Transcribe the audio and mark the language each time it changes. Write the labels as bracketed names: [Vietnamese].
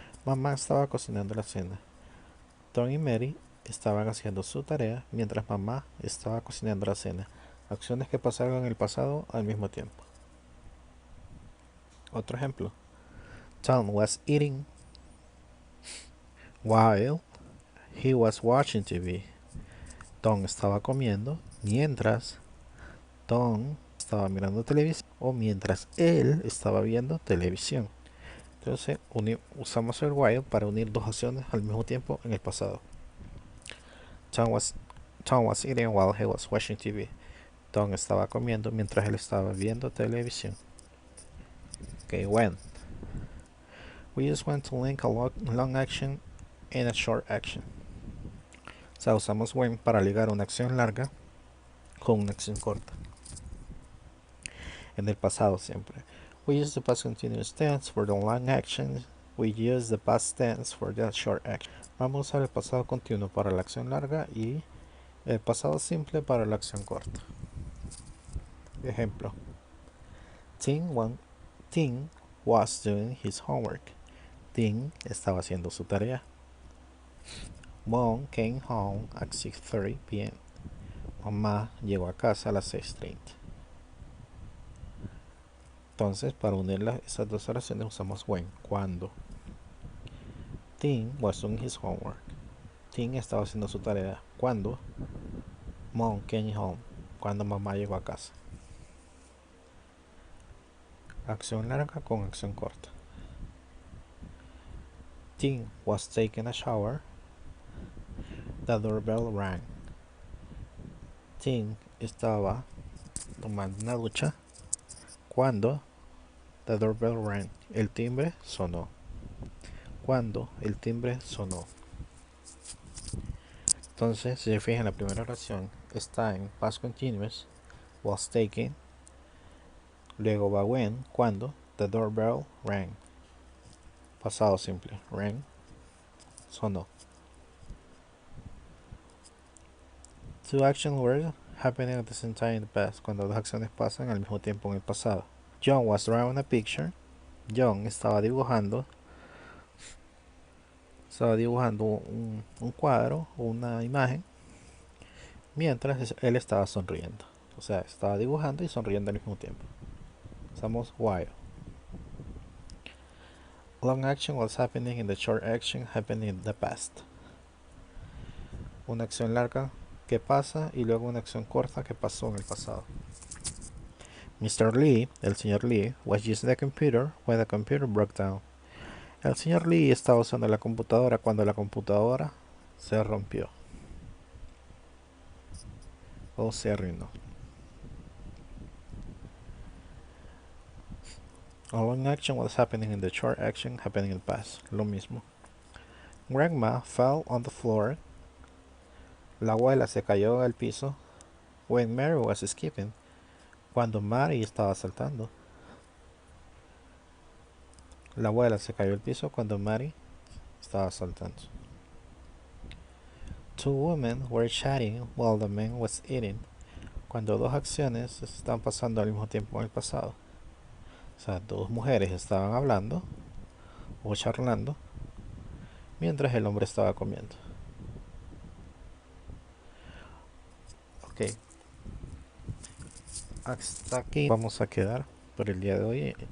[Spanish] Mamá estaba cocinando la cena. Tom y Mary estaban haciendo su tarea mientras mamá estaba cocinando la cena. Acciones que pasaron en el pasado al mismo tiempo. Otro ejemplo. [English] Tom was eating while he was watching TV. [Spanish] Tom estaba comiendo mientras Tom estaba mirando televisión o mientras él estaba viendo televisión. Entonces usamos el while para unir dos acciones al mismo tiempo en el pasado. [English] Tom was eating while he was watching TV. [Spanish] Tom estaba comiendo mientras él estaba viendo televisión. [English] Okay, when. We use when to link a long action and a short action. [Spanish] O sea, usamos when para ligar una acción larga con una acción corta. En el pasado siempre. [English] We use the past continuous tense for the long action. We use the past tense for the short action. [Spanish] Vamos a usar el pasado continuo para la acción larga y el pasado simple para la acción corta. Ejemplo. [English] Tim was doing his homework. [Spanish] Tim estaba haciendo su tarea. [English] Mom came home at 6:30 p.m. [Spanish] Mamá llegó a casa a las 6:30. Entonces, para unir esas dos oraciones usamos when, cuando. [English] Tim was doing his homework. [Spanish] Tim estaba haciendo su tarea. ¿Cuándo? [English] Mom came home. [Spanish] Cuando mamá llegó a casa. Acción larga con acción corta. [English] Tim was taking a shower. The doorbell rang. [Spanish] Tim estaba tomando una ducha cuando [English] the doorbell rang. [Spanish] El timbre sonó. Cuando el timbre sonó. Entonces, si se fijan, la primera oración está en past continuous, was taken. Luego va when, cuando, [English] the doorbell rang. [Spanish] Pasado simple. Rang. Sonó. [English] Two actions were happening at the same time in the past. [Spanish] Cuando dos acciones pasan al mismo tiempo en el pasado. [English] John was drawing a picture. [Spanish] John estaba dibujando un cuadro o una imagen mientras él estaba sonriendo. O sea, estaba dibujando y sonriendo al mismo tiempo. Usamos while. [English] Long action was happening in the short action happening in the past. [Spanish] Una acción larga que pasa y luego una acción corta que pasó en el pasado. [English] Mr. Lee, [Spanish] el señor Lee, [English] was using the computer when the computer broke down. [Spanish] El señor Lee estaba usando la computadora cuando la computadora se rompió o se arruinó. [English] A long action was happening in the short action happening in the past. [Spanish] Lo mismo. [English] Grandma fell on the floor. [Spanish] La abuela se cayó al piso. [English] When Mary was skipping. [Spanish] Cuando Mary estaba saltando. La abuela se cayó al piso cuando Mary estaba saltando. [English] Two women were chatting while the man was eating. [Spanish] Cuando dos acciones están pasando al mismo tiempo en el pasado. O sea, dos mujeres estaban hablando o charlando mientras el hombre estaba comiendo. Ok, hasta aquí vamos a quedar por el día de hoy.